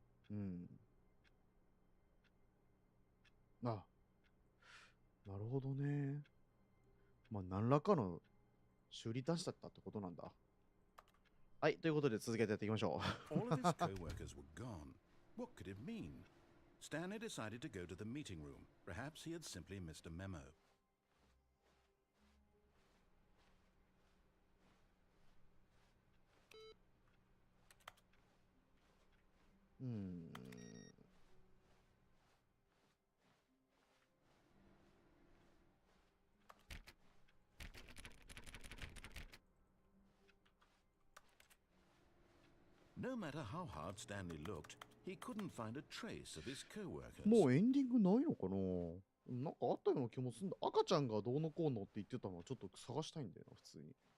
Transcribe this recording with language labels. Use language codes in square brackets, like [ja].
[ja] うん。あ、なるほどね。まあ、何らかの修理出したったってことなんだ。はい、ということで続けてやっていきましょう。 [en] All of his co-workers were gone. What could it mean? Stanley decided to go to the meeting room. Perhaps he had simply missed a memo. [ja] うーん。 [en] No matter how hard Stanley looked, he couldn't find a trace of his co-workers. [ja] もうエンディングないのかな。なんかあったような気もするんだ。赤ちゃんがどうのこうのって言ってたのはちょっと探したいんだよな、普通に。